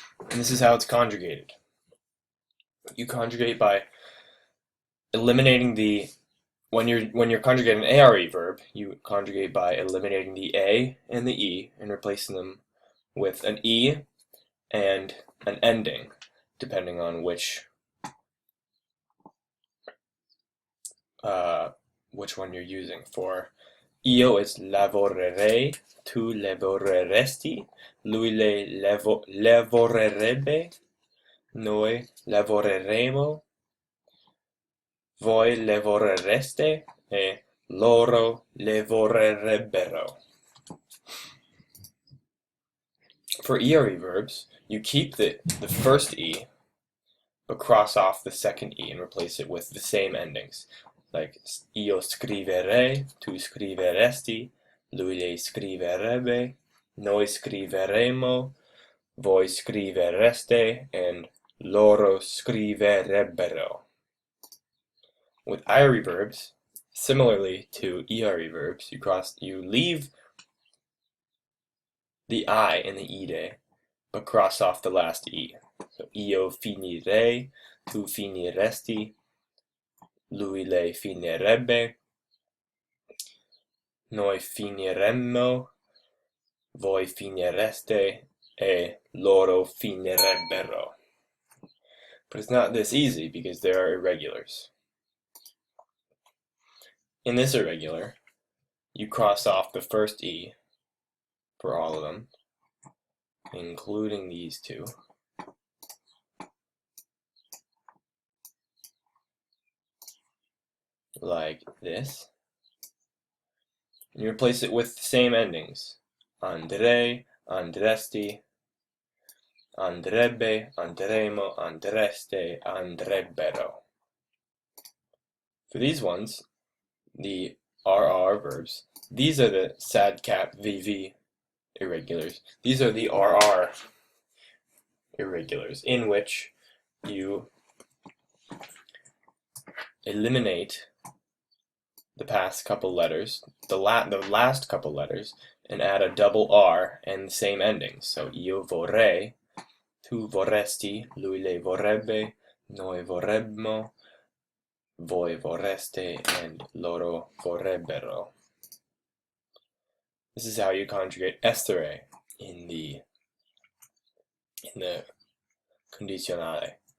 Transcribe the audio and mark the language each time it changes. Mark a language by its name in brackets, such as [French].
[English] And this is how it's conjugated. You conjugate by eliminating when you're conjugating an ARE verb, you conjugate by eliminating the A and the E and replacing them with an E and an ending, depending on which one you're using. [Italian] For io it's lavorerei, tu lavoreresti, lui lavorerebbe, noi lavoreremo, voi lavorereste, e loro lavorerebbero. [English] For ERE verbs, you keep the first E, but cross off the second E and replace it with the same endings. [Italian] Like io scriverei, tu scriveresti, lui lei scriverebbe, noi scriveremo, voi scrivereste, and loro scriverebbero. [English] With IRE verbs, similarly to ERE verbs, you leave the I in the ide, but cross off the last E. [Italian] So io finirei, tu finiresti, lui lei finirebbe, noi finiremmo, voi finireste, e loro finirebbero. [English] But it's not this easy because there are irregulars. In this irregular, you cross off the first E for all of them, including these two. Like this. And you replace it with the same endings. [Italian] Andrei, andresti, andrebbe, andremo, andreste, andrebbero. [English] For these ones, the RR verbs, these are the sad cap VV irregulars. These are the RR irregulars, in which you eliminate the past couple letters, the last couple letters, and add a double R and the same endings. [Italian] So io vorrei, tu vorresti, lui lei vorrebbe, noi vorremmo, voi vorreste, and loro vorrebbero. [English] This is how you conjugate essere in the condizionale.